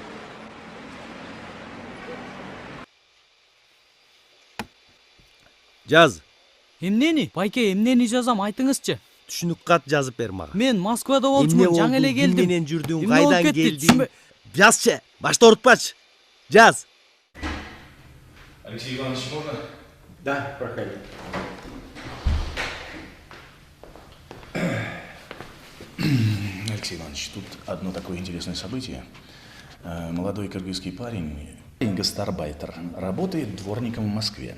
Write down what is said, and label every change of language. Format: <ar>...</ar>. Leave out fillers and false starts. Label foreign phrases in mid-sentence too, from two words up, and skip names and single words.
<ky>Жаз. Эмнени? Байке, эмнени жазам, айтыңызчы. Түшүнүк кат жазып бер мага. Мен Москвада болчумун, жаңы эле келдим. Эмне менен жүрдүң, кайдан келдиң? Жазчы, башта урутпачы. Жаз.</ky> <ru>Алексей Иванович, можно? Да, проходи. Алексей Иванович, тут одно такое интересное событие. Молодой кыргызский парень, гастарбайтер, работает дворником в Москве.</ru>